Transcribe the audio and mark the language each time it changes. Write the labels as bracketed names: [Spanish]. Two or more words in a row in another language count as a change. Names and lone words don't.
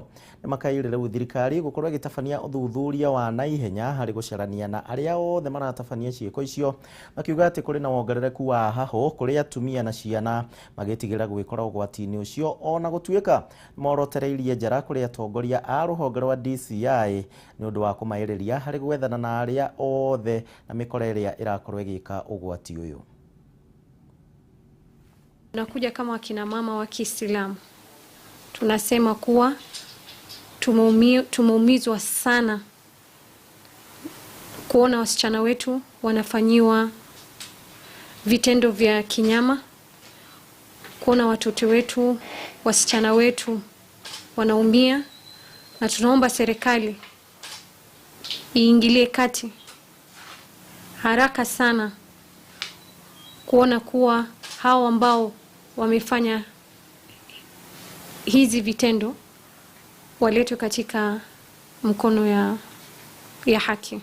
[Kikuyu] Nĩ makaire rĩu thirikari gũkorwo ĩgĩtabania ũthuthuria wa naihenya harĩ gũcarania na arĩa othe maratabania ciĩko icio, makiuga atĩ kũrĩ na wongerereku wa hahũ kũrĩ atumia na ciana magĩtigĩra gwĩkora ũgwati-inĩ ũcio, ona gũtuĩka morotereirie njara kũrĩ atongoria a rũhonge rwa DCI nĩ ũndũ wa kũmaĩrĩria harĩ gwethana na arĩa othe na mĩkora ĩrĩa ĩrakorwo ĩgĩka ũgwati ũyũ. [Swahili] Tunakuja kama wakina mama wa Kiislamu, tunasema kuwa tumeumizwa sana kuona wasichana wetu wanafanyiwa vitendo vya kinyama, kuona watoto wetu, wasichana wetu wanaumia, na tunaomba serikali iingilie kati haraka sana kuona kuwa hao ambao wamefanya hizi vitendo waletwe katika mkono ya haki.